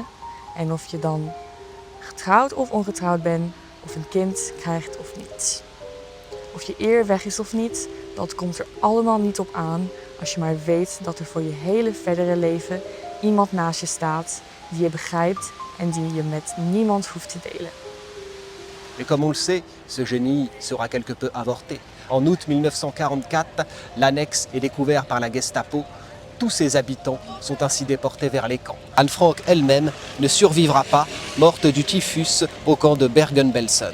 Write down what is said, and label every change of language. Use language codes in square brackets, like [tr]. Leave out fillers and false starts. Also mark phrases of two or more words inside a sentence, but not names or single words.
[nl] En of je dan getrouwd of ongetrouwd bent, of een kind krijgt of niet. Of je eer weg is of niet, dat komt er allemaal niet op aan als je maar weet dat er voor je hele verdere leven iemand naast je staat die je begrijpt en die je met niemand hoeft te delen. [fr] Mais comme on le sait, ce génie sera quelque peu avorté. En août 1944, l'annexe est découverte par la Gestapo. Tous ses habitants sont ainsi déportés vers les camps. Anne Frank elle-même ne survivra pas, morte du typhus au camp de Bergen-Belsen.